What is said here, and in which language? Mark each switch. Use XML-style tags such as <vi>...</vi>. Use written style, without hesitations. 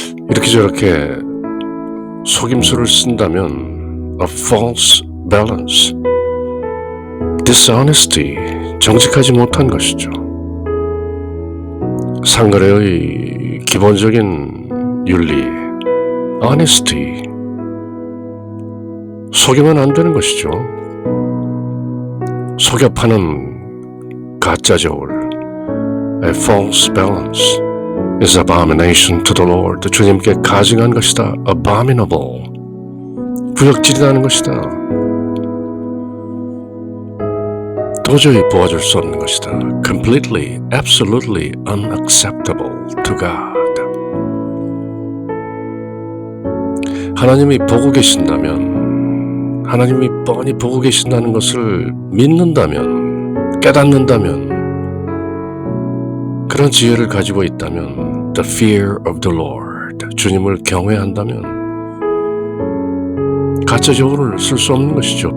<ko>이렇게 저렇게 속임수를 쓴다면</ko> <en>A false balance,</en> <ko>dishonesty, 정직하지 못한 것이죠. 상거래의 기본적인 윤리, honesty, 속이면 안 되는 것이죠. 속여 파는 가짜 저울,</ko> <en>A false balance is abomination to the Lord.</en> <ko>주님께 가증한 것이다. Abominable. 구역질이라는 것이다. 도저히 보아줄 수 없는 것이다.</ko> <en>Completely, absolutely unacceptable to God.</en> <ko>하나님이 보고 계신다면, 하나님이 뻔히 보고 계신다는 것을 믿는다면, 깨닫는다면, 그런 지혜를 가지고 있다면,</ko> <en>the fear of the Lord,</en> <ko>주님을 경외한다면, 가짜 저울을 쓸 수 없는 것이죠.</ko>